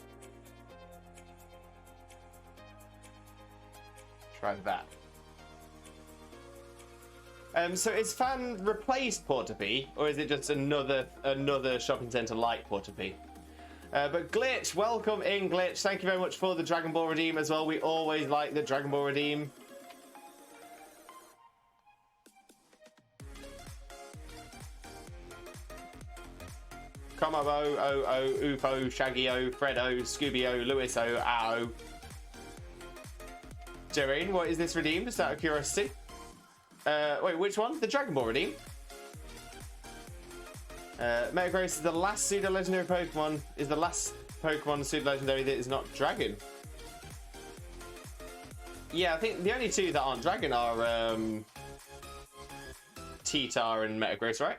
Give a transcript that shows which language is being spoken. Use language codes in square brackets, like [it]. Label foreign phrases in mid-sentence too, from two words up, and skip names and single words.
[en] Try that. So is Fan replaced Porta-P, or is it just another shopping centre like Porta-P? But Glitch, welcome in, Glitch. Thank you very much for the Dragon Ball Redeem as well. We always like the Dragon Ball Redeem. Comabo, O, Upo, Shaggy-O, Fred-O, Scooby-O, Lewis-O, Ao. Jareen, what is this redeem? Just out of curiosity. Wait, which one? The Dragon Ball Redeem? Metagross is the last pseudo-legendary Pokemon. Is the last Pokemon pseudo-legendary that is not Dragon. Yeah, I think the only two that aren't Dragon are T-Tar and Metagross, right?